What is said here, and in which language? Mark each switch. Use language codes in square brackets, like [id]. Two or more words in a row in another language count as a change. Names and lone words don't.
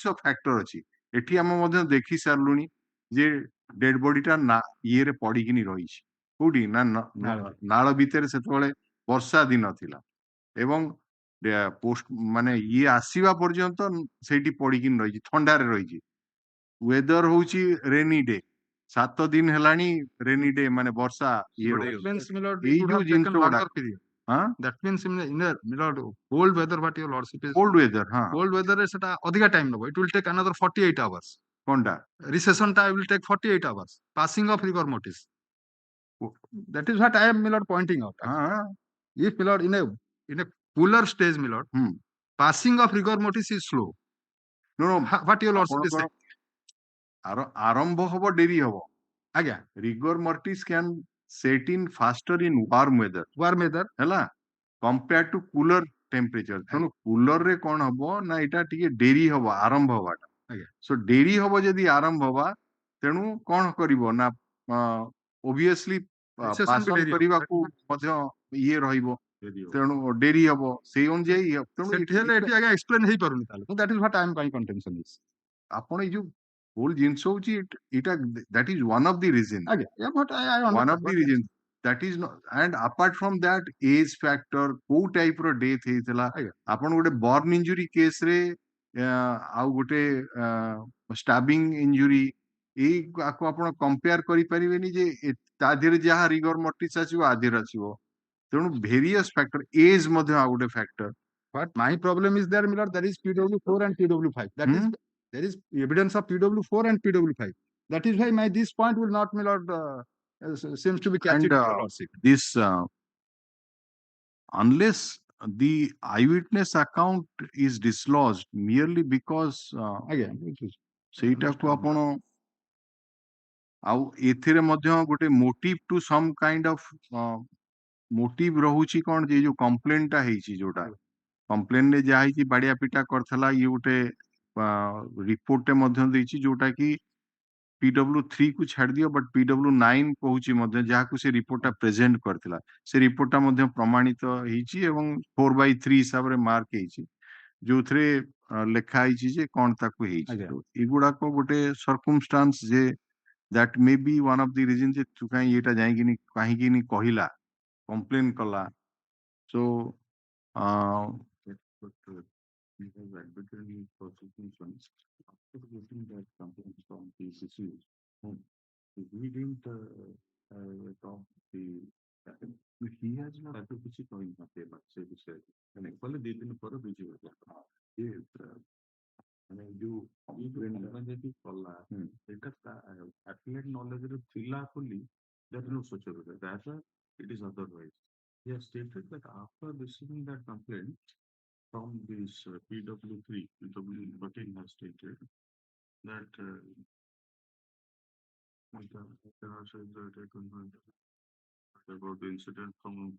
[or] ଫ୍ୟାକ୍ଟର ଅଛି ଏଠି ଆମେ ମଧ୍ୟ ଦେଖି ସାରିଲୁଣି ଯେ ଡେଡ ବଡିଟା ଇଏରେ ପଡିକିନି ରହିଛି କୋଉଠି ନା ନାଳ ଭିତରେ ସେତେବେଳେ ବର୍ଷା ଦିନ ଥିଲା ଏବଂ ପୋଷ୍ଟ ମାନେ ଇଏ ଆସିବା ପର୍ଯ୍ୟନ୍ତ ସେଇଠି ପଡିକିନି ରହିଛି ଥଣ୍ଡାରେ ରହିଛି ୱେଦର ହଉଛି [en] rainy day [or] 7 ଦିନ ହେଲାଣି [en] rainy day [or] ମାନେ ବର୍ଷା ଇଏ ଏଇ ଯୋଉ ଜିନିଷ ଗୁଡାକ [en] that means in cold weather what your lordship is cold weather cold weather [or] ରେ ସେଟା ଅଧିକା time ନବ [en] it will take another 48 hours [or] କଣଟା [en] recession time will take 48 hours passing of rigor mortis that is what I am Milord pointing out if Milord in a cooler stage Milord passing of rigor mortis is slow no what your lordship is saying [or] ଆରମ୍ଭ ହବ ଡେରି ହବ ଆଜ୍ଞା [en] rigor mortis can set in faster in warm weather [or] ହେଲା [en] compared to cooler temperature [or] ତେଣୁ cooler ରେ କଣ ହବ ନା ଏଇଟା ଟିକେ ଡେରି ହବ ଆରମ୍ଭ ହବାଟା so ଡେରି ହବ ଯଦି ଆରମ୍ଭ ହବା ତେଣୁ କଣ କରିବ ନା obviously ପାସନ କରିବାକୁ ମଧ୍ୟ ଇଏ ରହିବ ତେଣୁ ଡେରି ହବ ସେଇ ଅନୁଯାୟୀ ତେଣୁ ଏଠି ଆଜ୍ଞା explain ହେଇପାରୁନି ତାହେଲେ [en] that is what I am my contention is [or] ଆପଣ ଏଇ ଯୋଉ whole ଜିନିଷ ହଉଛି ଏଇଟା [en] that is one of the reasons yeah but I one of the reasons that is not and apart from that age factor [or] କୋଉ ଟାଇପ ର ଡେଥ ହେଇଥିଲା ଆପଣ ଗୋଟେ [en] burn injury [or] କେସ ରେ ଆଉ ଗୋଟେ [en] stabbing injury [or] ଏଇ ଆକୁ ଆପଣ କମ୍ପେୟାର କରିପାରିବେନି ଯେ ତା ଦେହରେ ଯାହା [en] rigor mortis [or] ଆସିବ ଆ ଦେହରେ ଆସିବ ତେଣୁ [en] various factor [or] ଏଜ ମଧ୍ୟ ଆଉ ଗୋଟେ ଫ୍ୟାକ୍ଟର [en] but my problem is there Milord there is PW4 and PW5 that is there is evidence of PW4 and PW5 that is why my this point will not Milord seems to be catching this unless the eyewitness account is dislodged merely because [or] ସେଇଟାକୁ ଆପଣ ଆଉ ଏଥିରେ ମଧ୍ୟ ଗୋଟେ [en] motive to some kind of motive [or] ରହୁଛି କଣ ଯେ ଯୋଉ କମ୍ପ୍ଲେନ ଟା ହେଇଛି ଯୋଉଟା କମ୍ପ୍ଲେନ ରେ ଯାହା ହେଇଛି ବାଡିଆ ପିଟା କରିଥିଲା ଇଏ ଗୋଟେ ରିପୋର୍ଟଟେ ମଧ୍ୟ ଦେଇଛି ଯୋଉଟା କି PW3 କୁ ଛାଡି ଦିଅ ବଟ୍ PW9 କହୁଛି ମଧ୍ୟ ଯାହାକୁ ସେ ରିପୋର୍ଟଟା ପ୍ରେଜେଣ୍ଟ କରିଥିଲା ସେ ରିପୋର୍ଟଟା ମଧ୍ୟ ପ୍ରମାଣିତ ହେଇଛି ଏବଂ 4/3 ହିସାବରେ ମାର୍କ ହେଇଛି ଯୋଉଥିରେ ଲେଖା ହେଇଛି ଯେ କଣ ତାକୁ ହେଇଛି ଏଗୁଡାକ ଗୋଟେ ସରକମଷ୍ଟାନ୍ସ ଯେ [en] that may be one of the reasons [or] ଯେ ତୁ କାହିଁ ଏଇଟା ଯାଇକିନି କାହିଁକିନି କହିଲା କମ୍ପ୍ଲେନ କଲା so [en] after getting that complaint from PCC, we didn't talk the he has not [or] ତାକୁ କିଛି କହିନଥିଲା ସେ ବିଷୟରେ ମାନେ କହିଲେ 2 ଦିନ ପରେ ବୁଝିବ ମାନେ ଯୋଉ ଯଦି କଲା ସେଇଟା ଆକ୍ୟୁରେଟ ନଲେଜରେ ଥିଲା ବୋଲି [en] that no such a that it is otherwise he has stated that after receiving that complaint from this PW3 PW13 has stated that about the incident from